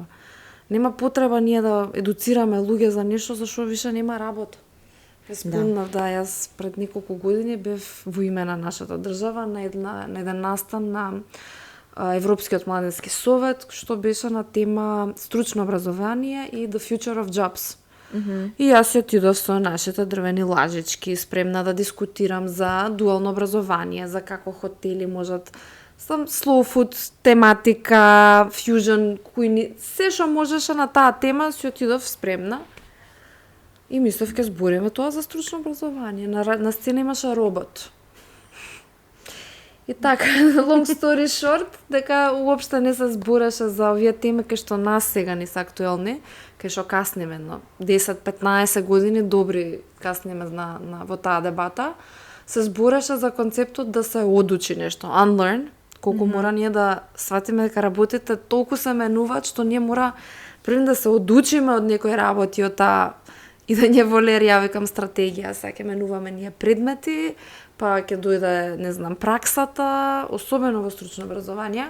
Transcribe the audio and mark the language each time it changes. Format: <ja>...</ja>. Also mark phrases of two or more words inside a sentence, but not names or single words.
<mk>Нема потреба ние да едуцираме луѓе за нешто за што више нема работа. Спомнав да јас пред неколку години бев во име на нашата држава на еден настан на Европскиот младински совет, што беше на тема стручно образование и</mk> <en>the future of jobs.</en> <mk>И јас си отидов со нашите дрвени лажички, спремна да дискутирам за дуално образование, за како хотели можат</mk> <en>slow food</en> <mk>тематика, fusion, се што можеше на таа тема, си отидов спремна. И мислев ке збориме тоа за стручно образование. На сцена имаше робот. И така,</mk> <en>long story short,</en> <mk>дека уопште не се збореше за овие теми кај што нас сега не се актуелни, кај што касниме на 10-15 години, добри касниме во таа дебата, се збореше за концептот да се одучи нешто, unlearn, колку мора ние да сватиме дека работите толку се менуваат, што ние мора пред да се одучиме од некои работи, од таа и да не воле ја викам стратегија, сега ќе менуваме ние предмети, па ќе дојде, не знам, праксата, особено во стручно образование.</mk>